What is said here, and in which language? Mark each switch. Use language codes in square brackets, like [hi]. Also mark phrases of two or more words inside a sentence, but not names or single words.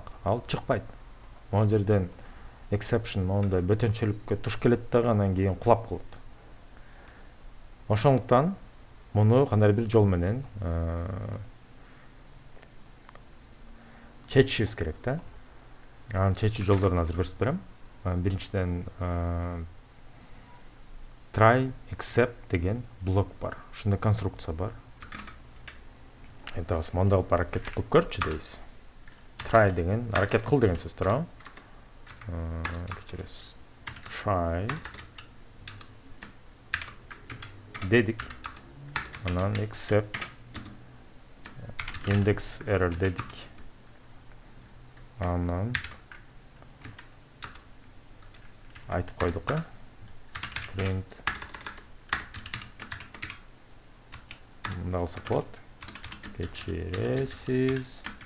[ky] Ал чыкпайт. Могу жерден exception мондай бөтөнчөлүккө туш келет дагы, анан кийин кулап калат. Ошондуктан муну кандай бир жол менен чечишибиз керек да. Анын чечүү жолдорун азыр көрсөтүп берем. Биринчиден [en] try except [ky] деген блок бар. Ушундай конструкция бар. Айтабыз, мындай кылып аракет кылып көрчү дейбиз. Try деген аракет кыл деген сөз туурабы? Кечиресиз. Try дедик. [en] Анан except index error дедик. [ky] Анан айтып койдук. Print мындай кылсак болот. Кечиресиз.